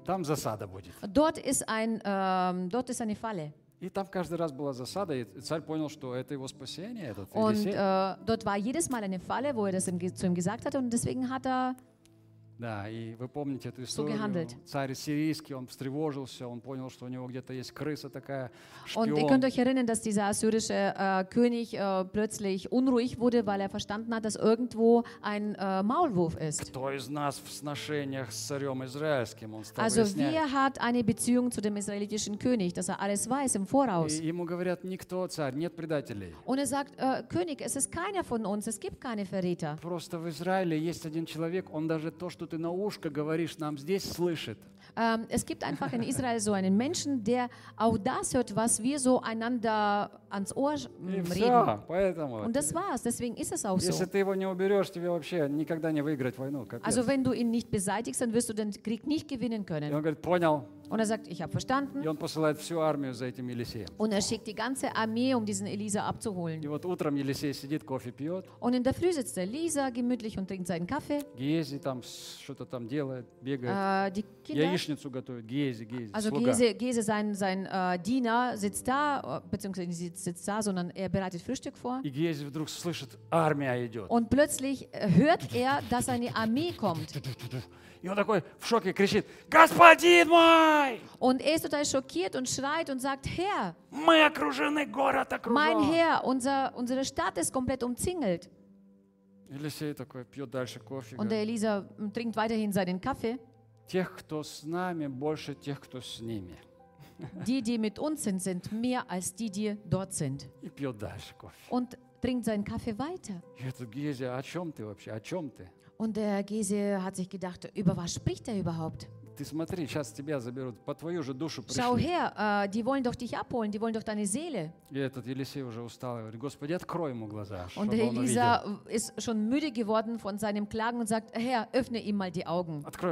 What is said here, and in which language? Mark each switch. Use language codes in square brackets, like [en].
[ru] Там засада будет. [de] Dort ist eine Falle. [ru] И там каждый раз была засада, и царь понял, что это его спасение, этот [de] Und dort war jedes Mal eine Falle, wo das zu ihm gesagt hat, und deswegen hat [ru] Да, и вы помните эту историю. Царь сирийский, он встревожился, он понял, что у него где-то есть крыса такая, шпион. [de] Und ihr könnt euch erinnern, dass dieser assyrische König plötzlich unruhig wurde, weil verstanden hat, dass irgendwo ein Maulwurf ist. [ru] Кто из нас в сношениях с царем израильским? Он стал [de] Also [ru] выяснять. [de] Wer hat eine Beziehung zu dem israelitischen König, dass alles weiß im Voraus? [ru] И ему говорят, никто, царь, нет предателей. [de] Und sagt, König, es ist keiner von uns, es gibt keine Verräter. [ru] Просто в Израиле есть один человек, он даже то, что ты на ушко говоришь, нам здесь слышит. [de] Es gibt einfach in Israel so einen Menschen, der auch das hört, was wir so einander ans Ohr reden. Und das war's, deswegen ist es auch so. [ru] Если ты его не уберешь, тебе вообще никогда не выиграть войну. Капец. [de] Also wenn du ihn nicht beseitigst, dann wirst du den Krieg nicht gewinnen können. [ru] И он говорит, понял. [de] Und sagt, ich habe verstanden. [ru] И он посылает всю армию за этим Елисеем. [de] Und schickt die ganze Armee, diesen Элиза abzuholen. [ru] И вот утром Елисей сидит, кофе пьет. [de] Und in der Früh sitzt Элиза gemütlich und trinkt seinen Kaffee. [ru] Гиези там что-то там делает, бегает. Яичницу готовит. Гиези, [de] Also Гиези, sein Diener sitzt da, beziehungsweise sitzt da, sondern bereitet Frühstück vor. [ru] И Гиези вдруг слышит, армия идет. [de] Und plötzlich hört dass eine Armee kommt. [ru] И он такой в шоке кричит, господин мой! [de] Und ist total schockiert und schreit und sagt, Herr, [ru] мы окружены, город окружен. [de] Mein Herr, unsere Stadt ist komplett umzingelt. [ru] Елисей такой пьет дальше кофе. [de] Und der Элиза trinkt weiterhin seinen Kaffee. [ru] Тех, кто с нами, больше тех, кто с ними. [de] Die mit uns sind mehr als die dort sind. [ru] И пьет дальше кофе. [de] Und trinkt seinen Kaffee weiter. [ru] Это Гиези, о чем ты вообще, о чем ты? [de] Und der Gese hat sich gedacht, über was spricht er überhaupt? Schau her, die wollen doch dich abholen, die wollen doch deine Seele. Und der Elisa ist schon müde geworden von seinem Klagen und sagt, Herr, öffne ihm mal die Augen.